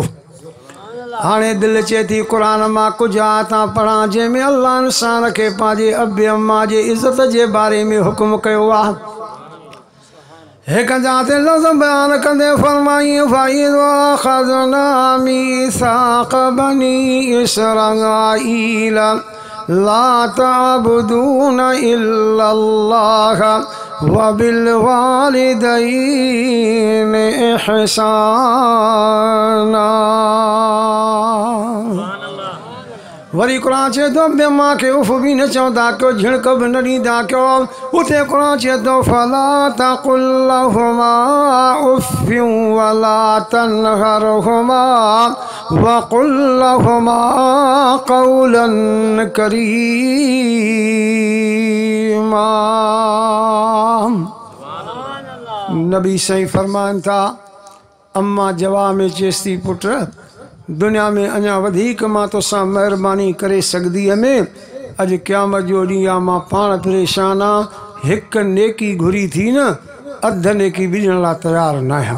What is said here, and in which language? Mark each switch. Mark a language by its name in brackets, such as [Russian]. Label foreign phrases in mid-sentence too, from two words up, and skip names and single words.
[Sindhi] हाणे दिलि चए थी क़ुर मां कुझु आयतां पढ़ां जंहिंमें अल्लाह इंसान खे पंहिंजे अबे अम्मा जे इज़त जे बारे में हुकुम कयो आहे। हिकु जाते लफ़्ज़ बयान कंदे फरमाई [Arabic] فإذا ميثاق بني إسرائيل لا تعبدون إلا الله و بالوالدين إحسانا. [Sindhi] वरी क़ुरान चए थो ॿिए मां खे उफ़ बि न चवंदा कयो, झिणक बि न ॾींदा कयो। उते क़ुरान चए थो [Arabic] فلا تقل لهما أف ولا تنهرهما وقل لهما قولا كريما. [Sindhi] नबी साईं फरमाइनि था, अम्मा जवाब में चएसि थी पुट दुनिया में अञा वधीक मां तोसां महिरबानी करे सघंदी हुअमि, अॼु क़यामत जो ॾींहुं आहे, मां पाण परेशान आहियां, हिकु नेकी घुरी थी न, अधु नेकी बि ॾियण लाइ तयारु न आहियां।